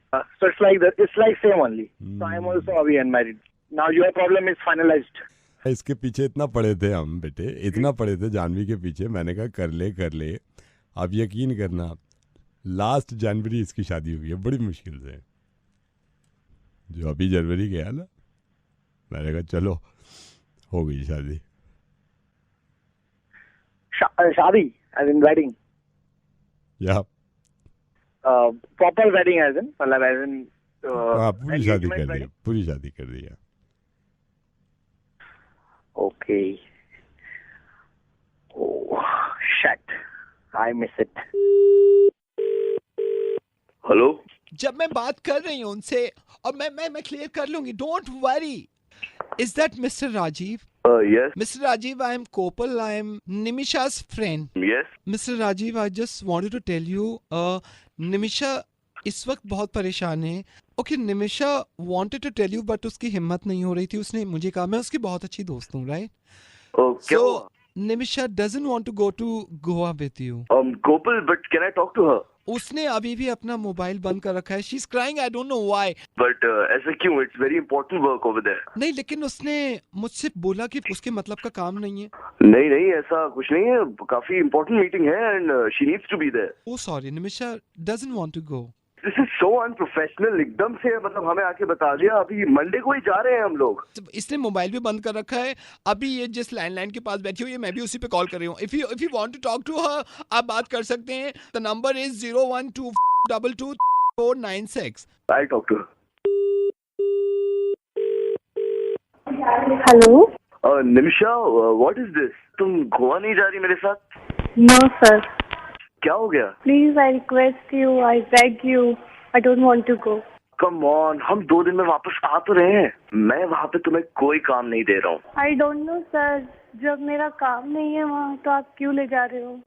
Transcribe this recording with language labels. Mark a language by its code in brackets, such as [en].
[en] So it's like same only. So I'm also unmarried. Now your problem is finalized. [hi] इसके पीछे इतना पड़े थे हम बेटे, इतना पड़े थे जानवी के पीछे। मैंने कहा कर ले। आप यकीन करना लास्ट जनवरी इसकी शादी हुई है, बड़ी मुश्किल से। जो अभी जनवरी गया ना, मैंने कहा चलो हो गई शादी। [en] शादी as in wedding? [hi] या [en] proper wedding as in मतलब as in [hi] हाँ, पूरी शादी कर दी है। [en] Okay. Oh, shit. I miss it. [hi] Hello, जब मैं बात कर रही हूँ उनसे और मैं क्लियर कर लूंगी, [en] Don't worry. Is that Mister Rajeev? yes, Mister Rajeev, I am Kopal, I am Nimisha's friend. yes. Mister Rajeev, I just wanted to tell you, Nimisha [hi] इस वक्त बहुत परेशान है। [en] okay, Nimisha wanted to tell you but [hi] उसकी हिम्मत नहीं हो रही थी। उसने मुझे कहा, मैं उसकी बहुत अच्छी दोस्त हूँ, राइट? क्या हुआ? [en] So Nimisha doesn't want to go to Goa with you. Gopal, but can I talk to her? [hi] उसने अभी भी अपना मोबाइल बंद कर रखा है। [en] She's crying, I don't know why. [hi] But ऐसा क्यों? [en] It's very important work over there. [hi] नहीं, लेकिन उसने मुझसे बोला कि उसके मतलब का काम नहीं है। नहीं, ऐसा कुछ नहीं है। [en] काफी important meeting है and she needs to be there. Oh sorry, Nimisha doesn't want to go. This is so unprofessional. [hi] एकदम से मतलब हमें आके बता दिया। अभी मंडे को ही जा रहे हैं हम लोग। इसने मोबाइल भी बंद कर रखा है। अभी ये जिस लैंडलाइन के पास बैठी हुई है, मैं भी उसी पे कॉल कर रही हूँ। [en] If you want to talk to her, [hi] आप बात कर सकते हैं। [en] The number is 012222496. I'll talk to her. [hi] Hello. [en] Nimisha, what is this? [hi] तुम गोवा नहीं जा रही मेरे साथ? [en] No sir. [hi] क्या हो गया? [en] Please I request you, I beg you, I don't want to go. [hi] Come on, हम 2 दिन में वापस आ तो रहे हैं। मैं वहाँ पे तुम्हें कोई काम नहीं दे रहा हूँ। [en] I don't know sir, [hi] जब मेरा काम नहीं है वहाँ तो आप क्यों ले जा रहे हो?